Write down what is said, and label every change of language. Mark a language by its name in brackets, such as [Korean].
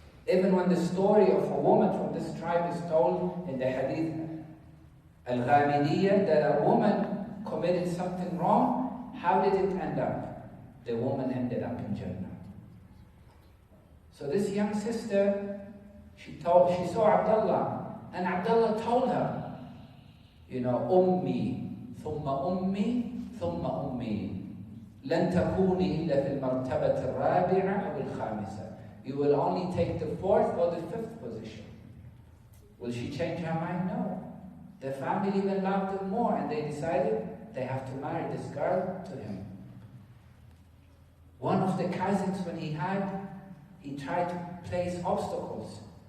[English] Even when the story of a woman from this tribe is told in the hadith Al-Ghamidiyya, that a woman committed something wrong, how did it end up? The woman ended up in Jannah. So this young sister, she saw Abdullah, and Abdullah told her, you know, Ummi, thumma ummi, thumma ummi. [Arabic] لن تكوني إلا في المرتبة الرابعة أو الخامسة. [English] You will only take the fourth or the fifth position. Will she change her mind? No. The family even loved him more, and they decided they have to marry this girl to him. One of the cousins, when he tried to place obstacles.